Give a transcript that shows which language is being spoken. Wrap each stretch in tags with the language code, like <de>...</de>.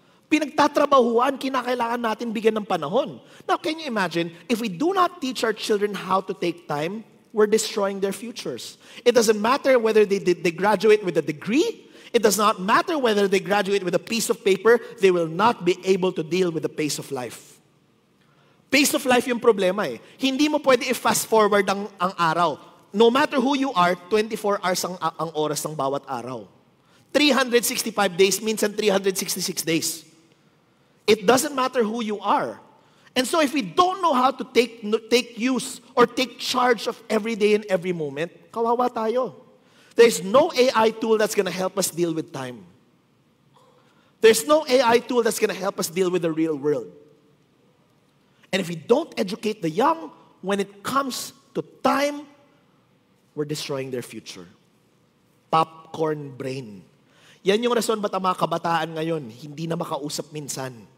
<tl>Pinagtatrabahuan, kinakailangan natin bigyan ng panahon.</tl> <en>Now, can you imagine, if we do not teach our children how to take time, we're destroying their futures. It doesn't matter whether they graduate with a degree. It does not matter whether they graduate with a piece of paper. They will not be able to deal with the pace of life. Pace of life</en> <tl>yung problema eh. Hindi mo pwede i-fast forward ang araw.</tl> <en>No matter who you are, 24 hours</en> <tl>ang oras ng bawat araw.</tl> <en>365 days, minsan 366 days. It doesn't matter who you are. And so if we don't know how to take use or take charge of every day and every moment,</en> <tl>kawawa tayo.</tl> <en>There's no AI tool that's going to help us deal with time. There's no AI tool that's going to help us deal with the real world. And if we don't educate the young, when it comes to time, we're destroying their future. Popcorn popcorn brain.</en> <tl>Yan yung rason ba't ang mga kabataan ngayon, hindi na makausap minsan.</tl>